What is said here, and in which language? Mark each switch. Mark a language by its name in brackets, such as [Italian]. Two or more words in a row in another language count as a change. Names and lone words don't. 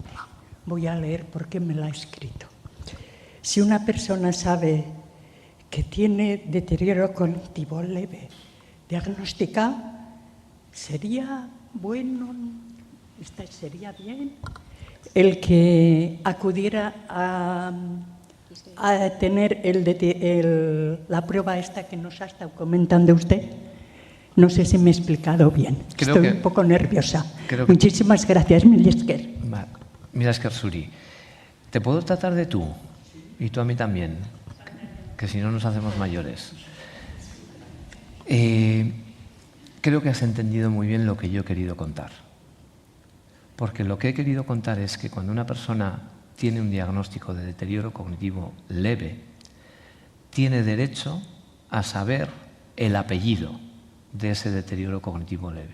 [Spanish] Voy a leer porque me la ha escrito. Si una persona sabe que tiene deterioro cognitivo leve, diagnosticado, ¿sería bueno, sería bien el que acudiera a tener la prueba esta que nos ha estado comentando usted? No sé si me he explicado bien. Estoy un poco nerviosa. Muchísimas gracias, [Basque] Mila esker. Mila esker zuri. [Spanish] ¿Te puedo tratar de tú? Y tú a mí también, que si no nos hacemos mayores. Creo que has entendido muy bien lo que yo he querido contar. Porque lo que he querido contar es que cuando una persona tiene un diagnóstico de deterioro cognitivo leve, tiene derecho a saber el apellido de ese deterioro cognitivo leve.